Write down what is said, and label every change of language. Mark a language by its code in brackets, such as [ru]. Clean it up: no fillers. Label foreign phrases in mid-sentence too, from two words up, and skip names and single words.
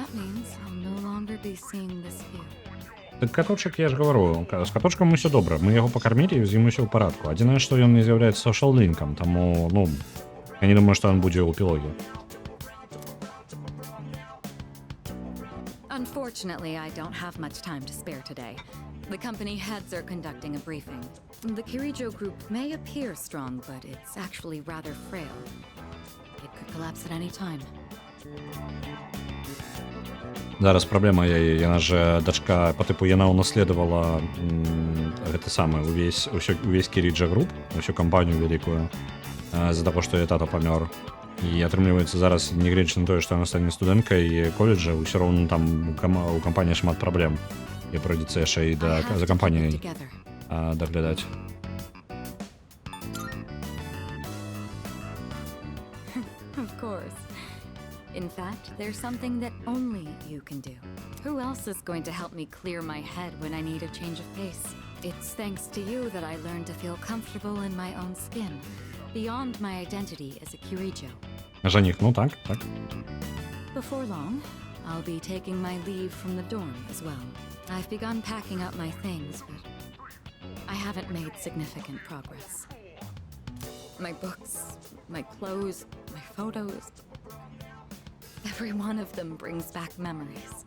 [be] Так каточак, я ж гавару, з каточкам усё добра, мы яго пакармілі, з ім усё ў парадку. Адзінае, што ён не з'яўляецца сошал-лінкам, таму, я не думаю, што ён будзе ў эпілогі. [en] Unfortunately, I don't have much time to spare today. The company heads are conducting a briefing. The Kirijo group may appear strong, but it's actually rather frail. It could collapse at any time. [be] Зараз праблема яна ж дачка [ru] по типу [be] яна унаследавала гэта самае увесь Kirijo груп, усю кампанію вялікую з-за таго, што яе тата памёр. І атрымліваецца зараз, нягледзячы на тое, што яна стане студэнткай коледжа, ўсё роўна там у кампаніі шмат праблем. І прыйдзецца яшчэ і за кампаніяй даглядаць. [en] Of course. In fact, there's something that only you can do. Who else is going to help me clear my head when I need a change of pace? It's thanks to you that I learned to feel comfortable in my own skin, beyond my identity as a Kirijo. [be] Жених, ну так, так. [en] Before long, I'll be taking my leave from the dorm as well. I've begun packing up my things, but I haven't made significant progress. My books, my clothes, my photos. Every one of them brings back memories.